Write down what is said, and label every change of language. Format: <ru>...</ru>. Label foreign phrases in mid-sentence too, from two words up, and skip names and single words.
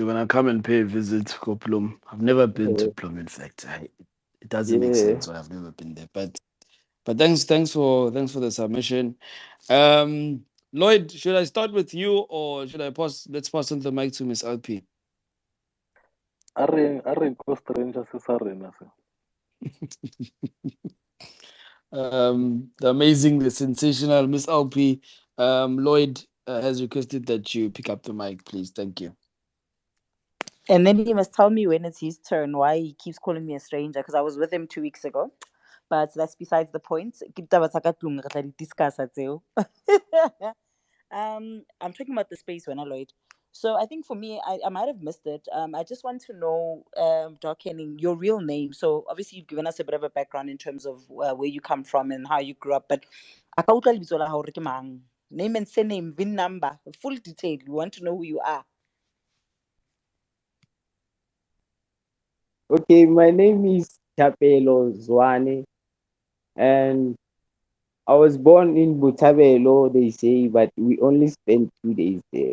<en>When I come and pay a visit to Koplum, I've never been to Plum. In fact, it doesn't make Yeah. sense why I've never been there. But thanks for the submission. Lloyd, should I start with you or should I pass? Let's pass on the mic to Miss LP.</en> <st>A re ko stranger se sa rena se.</st> <en>The amazing, the sensational Miss LP. Lloyd has requested that you pick up the mic, please. Thank you. And then he must tell me when it's his turn, why he keeps calling me a stranger, because I was with him 2 weeks ago. But that's besides the point.</en> <st>Ke taba tsa ka tlung, re tla di discussa tseo.</st> <en>I'm talking about the space when I Lloyd. So I think for me, I might have missed it. I just want to know, Doc Henning, your real name. So obviously you've given us a bit of a background in terms of where you come from and how you grew up.</en> <st>But a ka utlwa lebitso la hao hore ke mang?</st> <en>Name and surname, VIN number, full detail. We want to know who you are. Okay, my name is Tapelo Zwane, and I was born in Butabelo, they say, but we only spent 2 days there.</en>